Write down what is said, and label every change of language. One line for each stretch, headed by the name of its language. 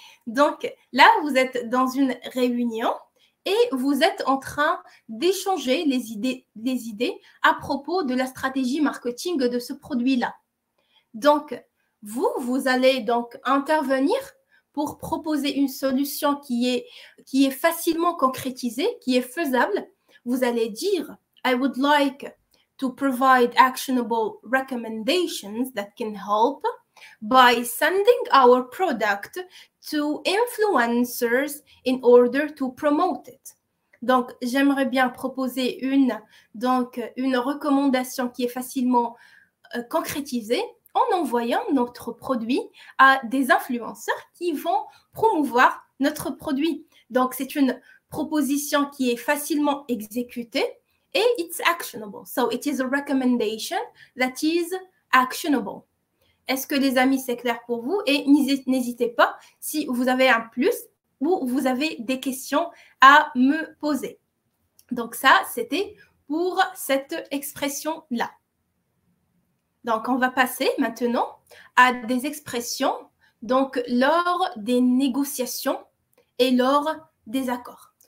French: Donc, là, vous êtes dans une réunion et vous êtes en train d'échanger les idées à propos de la stratégie marketing de ce produit-là. Donc, vous allez donc intervenir pour proposer une solution qui est facilement concrétisée, qui est faisable. Vous allez dire,
English: I would like to provide actionable recommendations that can help by sending our product to influencers in order to promote it.
French: Donc, j'aimerais bien proposer une recommandation qui est facilement concrétisée en envoyant notre produit à des influenceurs qui vont promouvoir notre produit. Donc, c'est une proposition qui est facilement exécutée et
English: it's actionable. So, it is a recommendation that is actionable.
French: Est-ce que les amis, c'est clair pour vous? Et n'hésitez pas si vous avez un plus ou vous avez des questions à me poser. Donc, ça, c'était pour cette expression-là. Donc, on va passer maintenant à des expressions donc, lors des négociations et lors des accords.